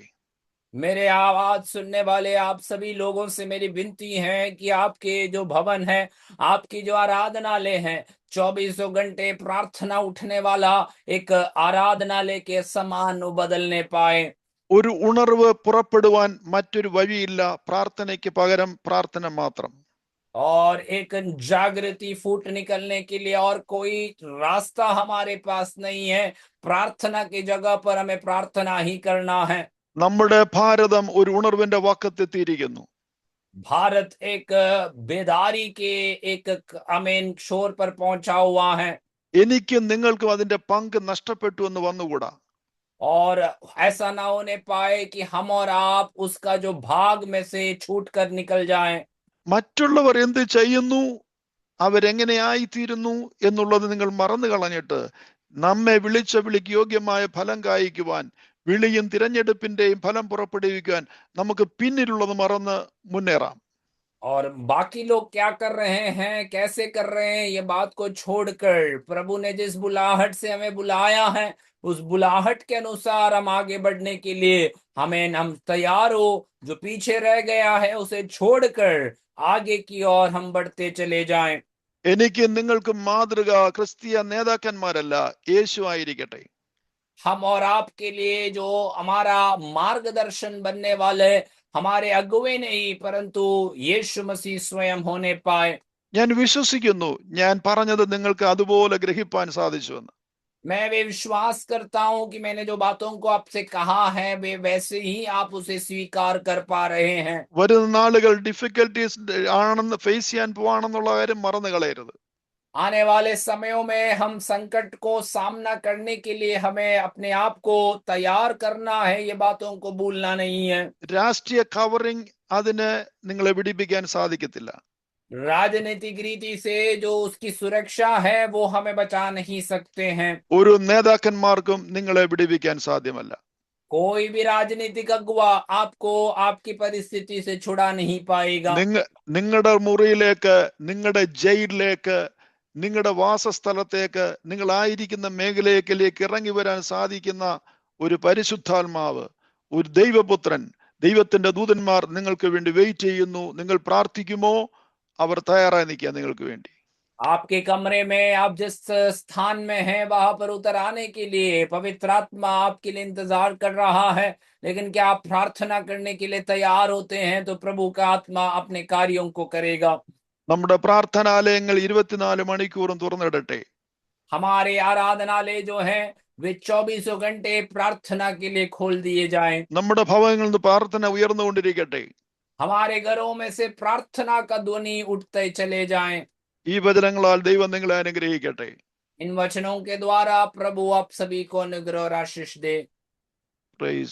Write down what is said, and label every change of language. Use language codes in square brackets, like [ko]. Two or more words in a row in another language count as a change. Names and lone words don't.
[hi] मेरे आवाज सुनने वाले आप सभी लोगों से मेरी विनती है कि आपके जो भवन है, आपकी जो आराधनालय है, 24 घंटे प्रार्थना उठने वाला एक आराधनालय के समान बदलने पाए। [ml] ഒരു ഉണർവ് പുറപ്പെടുവാൻ മറ്റൊരു വഴിയില്ല. പ്രാർത്ഥനയ്ക്ക് പകരം പ്രാർത്ഥന മാത്രം. [hi] और एक जागृति फूट निकलने के लिए और कोई रास्ता हमारे पास नहीं है। प्रार्थना की जगह पर हमें प्रार्थना ही करना है। [ml] നമ്മുടെ ഭാരതം ഒരു ഉണർവിന്റെ വക്കത്തെത്തിയിരിക്കുന്നു. [hi] भारत एक बेदारी के एक आमीन शोर पर पहुंचा हुआ है। [ml] എനിക്കും നിങ്ങൾക്കും അതിന്റെ പങ്ക് നഷ്ടപ്പെട്ടു എന്ന് വന്നുകൂടാ. [hi] और ऐसा ना होने पाए कि हम और आप उसका जो भाग में से छूट कर निकल जाएं। [ml] മറ്റുള്ളവർ എന്ത് ചെയ്യുന്നു, അവരെങ്ങനെയായിത്തീരുന്നു എന്നുള്ളത് നിങ്ങൾ മറന്നു കളഞ്ഞിട്ട് നമ്മെ വിളിച്ച വിളിക്ക് യോഗ്യമായ ഫലം കായ്ക്കുവാൻ, വിളിയും തിരഞ്ഞെടുപ്പിന്റെയും ഫലം പുറപ്പെടുവിക്കുവാൻ നമുക്ക് പിന്നിലുള്ളത് മറന്ന് മുന്നേറാം. [hi] और बाकी लोग क्या कर रहे हैं, कैसे कर रहे हैं, ये बात को छोड़कर प्रभु ने जिस बुलाहट से हमें बुलाया है उस बुलाहट के अनुसार हम आगे बढ़ने के लिए हम तैयार हो। जो पीछे रह गया है उसे छोड़कर आगे की ओर हम बढ़ते चले जाएं। [ml] എനിക്ക് നിങ്ങൾക്കും മാതൃക ക്രിസ്തീയ നേതാക്കന്മാരല്ല, യേശു ആയിരിക്കട്ടെ. [hi] हम और आपके लिए जो हमारा मार्गदर्शन बनने वाले हमारे अगुवे नहीं परंतु यीशु मसीह स्वयं होने पाए। [ml] ഞാൻ വിശ്വസിക്കുന്നു ഞാൻ പറഞ്ഞത് നിങ്ങൾക്ക് അതുപോലെ ഗ്രഹിപ്പാൻ സാധിച്ചുവെന്ന്. [hi] मैं वे विश्वास करता हूं कि मैंने जो बातों को आपसे कहा है वे वैसे ही आप उसे स्वीकार कर पा रहे हैं। [ml] വരുന്ന നാളുകൾ ഡിഫിക്കൽട്ടീസ് ആണെന്ന് ഫേസ് ചെയ്യാൻ പോവാണെന്നുള്ള കാര്യം മറന്നു കളയരുത്. [hi] आने वाले समयों में हम संकट को सामना करने के लिए हमें अपने आप को तैयार करना है, ये बातों को भूलना नहीं है। [ml] രാഷ്ട്രീയ കവറിംഗ് അതിന് നിങ്ങളെ പിടിപ്പിക്കാൻ സാധിക്കത്തില്ല. [hi] राजनीतिक रीति से जो उसकी सुरक्षा है वो हमें बचा नहीं सकते हैं। [ml] ഒരു നേതാക്കന്മാർക്കും നിങ്ങളെ പിടിപ്പിക്കാൻ സാധ്യമല്ല. [hi] कोई भी राजनीतिक अगुवा आपको आपकी परिस्थिति से छुड़ा नहीं पाएगा। [ml] നിങ്ങളുടെ മുറിയിലേക്ക്, നിങ്ങളുടെ ജയിലിലേക്ക്, നിങ്ങളുടെ വാസസ്ഥലത്തേക്ക്, നിങ്ങളായിരിക്കുന്ന മേഖലയിലേക്ക് ഇറങ്ങി വരാൻ സാധിക്കുന്ന ഒരു പരിശുദ്ധാത്മാവ്, ഒരു ദൈവപുത്രൻ, ദൈവത്തിന്റെ ദൂതന്മാർ നിങ്ങൾക്ക് വേണ്ടി വെയിറ്റ് ചെയ്യുന്നു. നിങ്ങൾ പ്രാർത്ഥിക്കുമോ? അവർ തയ്യാറായി നിൽക്കുക നിങ്ങൾക്ക് വേണ്ടി. [hi] आपके कमरे में आप जिस स्थान में हैं वहां पर उतर आने के लिए पवित्र आत्मा आपके लिए इंतजार कर रहा है। लेकिन क्या आप प्रार्थना करने के लिए तैयार होते हैं तो प्रभु का आत्मा अपने कार्यों को करेगा। [ml] നമ്മുടെ പ്രാർത്ഥനാലയങ്ങൾ 24 മണിക്കൂറും തുറന്നിടട്ടെ. [hi] हमारे आराधनालय जो है वे 24 घंटे प्रार्थना के लिए खोल दिए जाएं। [ml] നമ്മുടെ ഭവനങ്ങളിൽ നിന്ന് പ്രാർത്ഥന ഉയർന്നുകൊണ്ടിരിക്കട്ടെ. [hi] हमारे घरों में से प्रार्थना का ध्वनि उठते चले जाएं। [ml] ഈ വചനങ്ങളാൽ ദൈവം നിങ്ങളെ അനുഗ്രഹിക്കട്ടെ. [hi] इन वचनों के द्वारा प्रभु आप सभी को अनुग्रह और आशीष दे। പ്രൈസ്